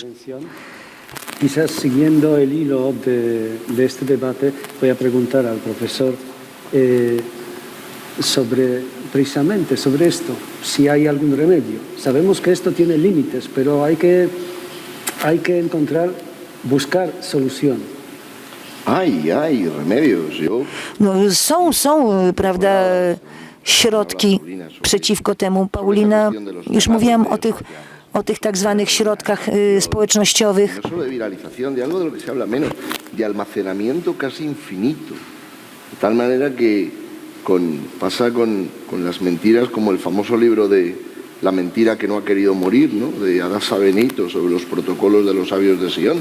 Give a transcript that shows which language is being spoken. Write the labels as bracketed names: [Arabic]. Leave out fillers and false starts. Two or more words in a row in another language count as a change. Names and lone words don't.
[Spanish] Quizás siguiendo el hilo de este debate, voy a preguntar al profesor precisamente sobre esto, si hay algún remedio. Sabemos que esto tiene límites, pero hay que buscar solución. Hay remedios. [Polish] Są, prawda, środki przeciwko temu. Paulina, już mówiłam o tych tak zwanych środkach społecznościowych. [Spanish] No solo de viralización, de algo de lo que se habla menos, de almacenamiento casi infinito. De tal manera que pasa con las mentiras, como el famoso libro de La mentira que no ha querido morir, ¿no?, de Hadassah Benito, sobre los protocolos de los sabios de Sion.